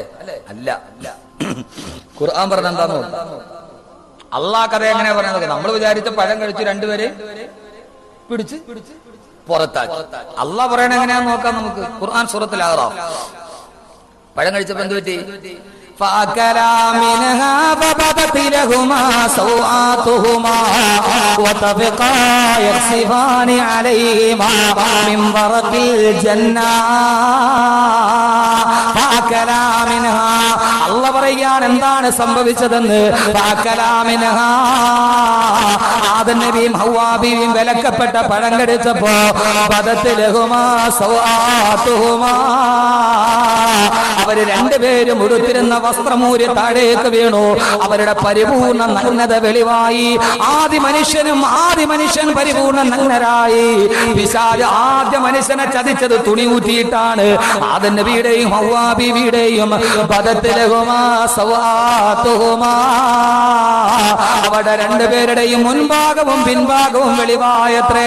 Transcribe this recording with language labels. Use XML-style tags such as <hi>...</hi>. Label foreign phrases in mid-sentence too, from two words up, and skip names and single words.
<ml>അല്ല, ഖുർആൻ പറഞ്ഞ എന്താന്ന് അള്ളാഹ് കഥ എങ്ങനെയാ പറഞ്ഞത്? നമ്മൾ വിചാരിച്ച പഴം കഴിച്ചു രണ്ടുപേരെ പിടിച്ച് പുറത്താക്കി. അള്ളാഹ് പറയണ എങ്ങനെയാന്ന് നോക്കാം നമുക്ക്. ഖുർആൻ സൂറത്തുൽ അഅറാഫ്. പഴം കഴിച്ചപ്പോ എന്ത് പറ്റി?</ml> <ar>فأكلا منها فبدت لهما سوآتهما وطفقا يخصفان عليهما من ورق الجنة. فأكلا منها,</ar> <ml>അല്ലാഹു പറയുകയാണ് എന്താണ് സംഭവിച്ചതെന്ന്.</ml> <ar>فأكلا منها,</ar> <ml>ആദം നബിയും ഹവ്വാ ബീവിയും വിലക്കപ്പെട്ട പഴം കഴിച്ചപ്പോ</ml> <ar>بدت لهما سوآتهما,</ar> <ml>അവര് രണ്ടുപേരും ഉടുത്തിരുന്ന വസ്ത്രമൂരി താഴേക്ക് വീണു. അവരുടെ പരിപൂർണ നഗ്നത വെളിവായി. ആദ്യ മനുഷ്യൻ പരിപൂർണ നഗ്നരായി. പിശാച് ആദ്യ മനുഷ്യനെ ചതിച്ചത് തുണി ഊറ്റിയിട്ടാണ്. ആദം നബിയുടെയും ഹവ്വാ ബീവിയുടെയും</ml> <ar>بدت لهما سوآتهما,</ar> <ml>അവരുടെ രണ്ടുപേരുടെയും മുൻഭാഗവും പിൻഭാഗവും വെളിവായത്രേ.</ml>